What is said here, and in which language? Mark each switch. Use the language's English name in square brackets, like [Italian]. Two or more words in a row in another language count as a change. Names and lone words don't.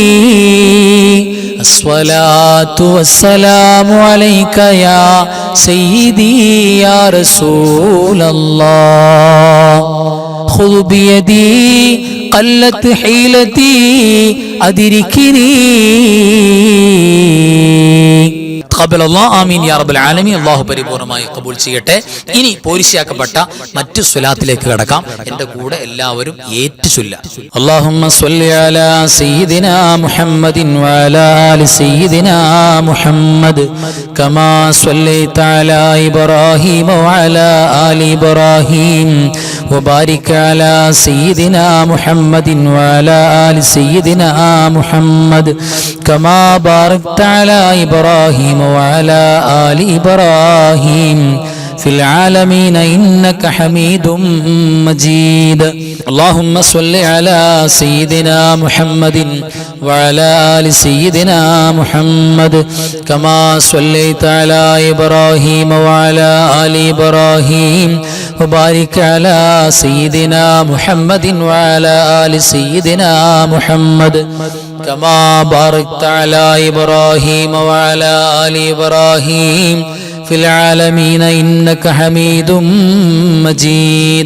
[Arabic] الصلاة والسلام عليك يا سيدي يا رسول الله خذ بيدي قلت حيلتي أدركني آمين يا رب العالمين. [Malayalam] അല്ലാഹു പരിപൂർണമായി ഖബൂൽ ചെയ്യട്ടെ. ഇനി പോരിശയാക്കപ്പെട്ട മറ്റു സ്വലാത്തിലേക്ക് കടക്കാം. എന്റെ കൂടെ എല്ലാവരും ഏറ്റു ചൊല്ലാം. [Arabic] اللهم صل على سيدنا محمد وعلى آل سيدنا محمد كما صليت على إبراهيم وعلى آل إبراهيم وبارك على سيدنا محمد وعلى آل سيدنا محمد كما باركت على إبراهيم وعلى آل إبراهيم في العالمين إنك حميد مجيد. اللهم صل على سيدنا محمد وعلى آل سيدنا محمد كما صليت على إبراهيم وعلى آل إبراهيم وبارك على سيدنا محمد وعلى آل سيدنا محمد كما باركت على إبراهيم وعلى آل إبراهيم في العالمين إنك حميد مجيد.